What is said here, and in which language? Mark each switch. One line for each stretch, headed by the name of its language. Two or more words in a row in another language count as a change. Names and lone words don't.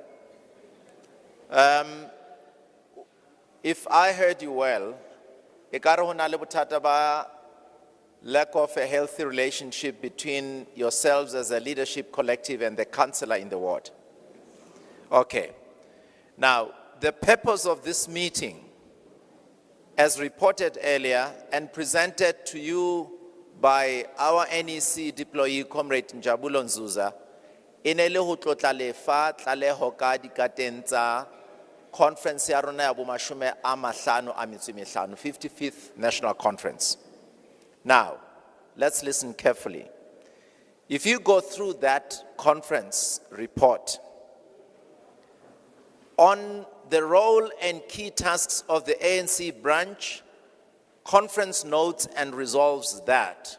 English: If I heard you well, lack of a healthy relationship between yourselves as a leadership collective and the councillor in the ward. Okay. Now, the purpose of this meeting, as reported earlier and presented to you by our NEC deployee, Comrade Njabulo Nzuza,
Southern Sotho: inele ho tlotla lefa tlaleho ka dikateng tsa conference ya rona ya bomashome a mahlano a metso e mehlano,
English: 55th National Conference. Now, let's listen carefully. If you go through that conference report on the role and key tasks of the ANC branch, conference notes and resolves that.